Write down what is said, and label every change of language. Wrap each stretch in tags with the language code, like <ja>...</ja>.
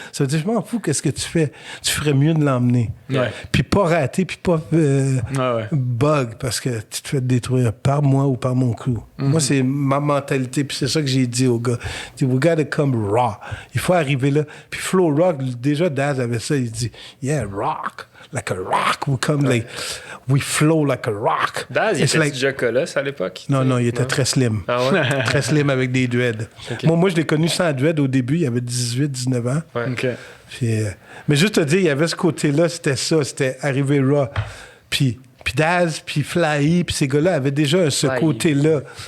<fr>Ça veut dire, je m'en fous, qu'est-ce que tu fais? Tu ferais mieux de l'emmener. Ouais. Puis pas rater, puis pas bug, parce que tu te fais détruire par moi ou par mon crew. Moi, c'est ma mentalité, puis c'est ça que j'ai dit aux gars.</fr> <en>We gotta come raw.</en> <fr>Il faut arriver là. Puis Flow Rock, déjà, Daz avait ça. ça. Il dit,</fr> <en>yeah, rock. Like a rock. We come like, we flow like a rock.</en> <fr>Daz, il était déjà colosse à l'époque? Non, il était très slim. Ah ouais? Très slim avec des dreads. Okay. Moi, je l'ai connu sans dread au début. Il avait 18, 19 ans. Ouais. OK. Puis, mais juste te dire, il y avait ce côté-là, c'était ça. C'était arrivé raw. Puis Daz, puis Fly, puis ces gars-là avaient déjà ce côté-là.</fr>